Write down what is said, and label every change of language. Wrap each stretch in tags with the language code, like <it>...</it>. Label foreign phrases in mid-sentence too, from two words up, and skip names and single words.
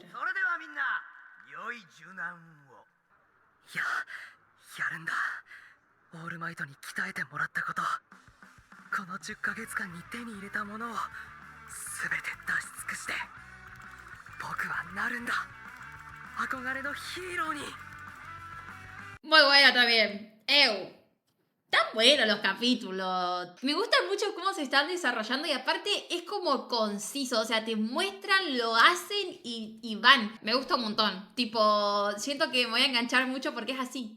<ja>それではみんな良い受難を。やるんだ。オールマイトに鍛えてもらったこと、この10ヶ月間に手に入れたものを全て出し尽くして僕はなるんだ。憧れのヒーローに。</ja> <es>Muy bueno también. Ew. Están buenos los capítulos. Me gusta mucho cómo se están desarrollando y aparte es como conciso. O sea, te muestran, lo hacen y van. Me gusta un montón. Tipo, siento que me voy a enganchar mucho porque es así.</es>